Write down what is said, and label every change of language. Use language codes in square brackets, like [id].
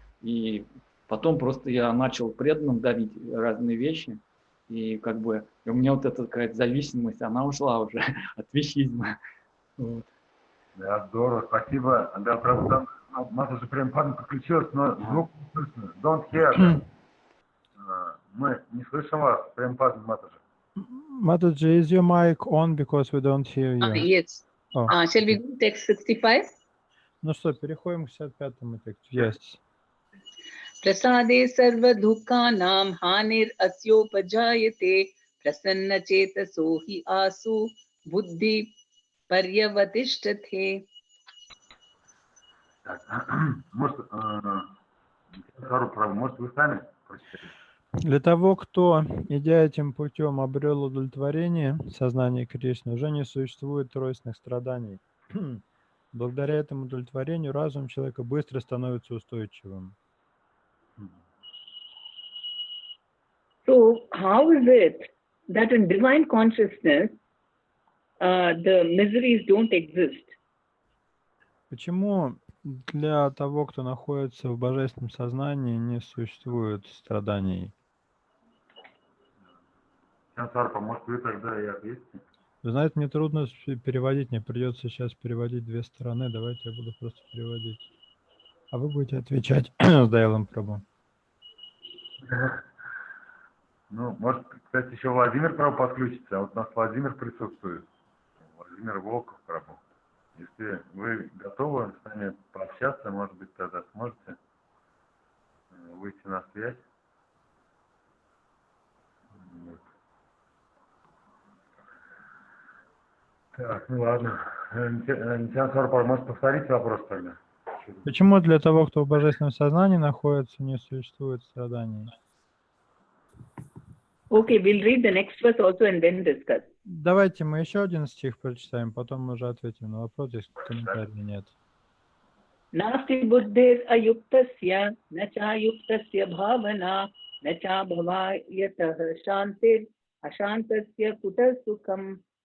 [ru] И потом просто я начал преданным дарить разные вещи, и как бы у меня вот эта какая-то зависимость, она ушла уже от вещизма. Вот. Да, здорово, спасибо. Да, правда, там Матаджи ПремаПадмини подключилась, но звук не слышно. [en] Don't hear. [ru] Мы не слышим вас, ПремаПадмини, Матаджи. [en] Mataji, is your mic on because we don't hear you? Yes. Shall we go to text 65? [ru] Ну что, переходим к 65-му тексту. [en] Yes. [sa] Prasade sarva dukkanam hanir asyopajayate prasanna chetaso hi asu buddhi paryavatishtate. [ru] Может, может, вы сами прочитаете? Для того, кто, идя этим путем, обрел удовлетворение сознания Кришны, уже не существует тройственных страданий. Благодаря этому удовлетворению разум человека быстро становится устойчивым. [en] So, how is it that in divine consciousness the miseries don't exist? [ru] Почему для того, кто находится в божественном сознании, не существует страданий? Может, вы тогда и ответите? Вы знаете, мне трудно переводить, мне придется сейчас переводить две стороны. Давайте я буду просто переводить. А вы будете отвечать с Дайлом Прабу. Ну, может, кстати, еще Владимир Прабу подключится, а вот у нас Владимир присутствует. Владимир Волков Прабу. Если вы готовы с нами пообщаться, может быть, тогда сможете выйти на связь. Вот. Так, ну ладно. Нитян Сарпар, может, повторить вопрос тогда? Почему для того, кто в божественном сознании находится, не существует страданий? [en] Okay, we'll read the next verse also and then discuss. [ru] Давайте мы еще один стих прочитаем, потом мы уже ответим на вопрос, здесь комментариев нет. [sa] Nasti buddhir ayuktasya nacha yuktasya bhavana nacha bhavayatah shantir ashantasya kuta sukham.